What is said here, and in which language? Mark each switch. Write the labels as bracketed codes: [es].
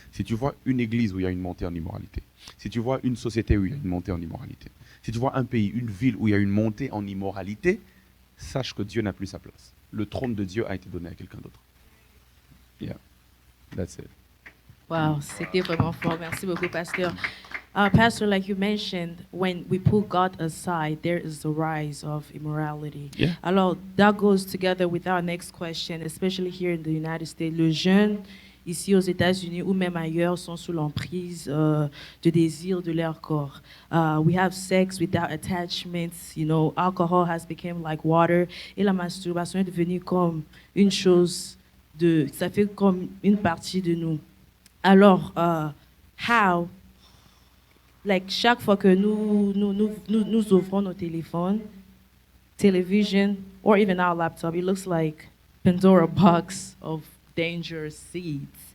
[fr] Si tu vois une église où il y a une montée en immoralité, si tu vois une société où il y a une montée en immoralité, si tu vois un pays, une ville où il y a une montée en immoralité, sache que Dieu n'a plus sa place. Le trône de Dieu a été donné à quelqu'un d'autre. [en] Yeah, that's it. [fr] Wow, c'était vraiment fort. Merci beaucoup, Pasteur. [en] Pastor, like you mentioned, when we put God aside, there is the rise of immorality. Yeah. Alors, that goes together with our next question, especially here in the United States. [fr] Les jeunes, ici aux États-Unis ou même ailleurs, sont sous l'emprise de désirs de leur corps. [en] We have sex without attachments. You know, alcohol has become like water. [fr] Et la masturbation est devenue comme une chose ça fait comme une partie de nous. [en] Alors, how? Like [fr] chaque fois que nous ouvrons nos téléphones, [en] television, or even our laptop, it looks like Pandora box of dangerous seeds.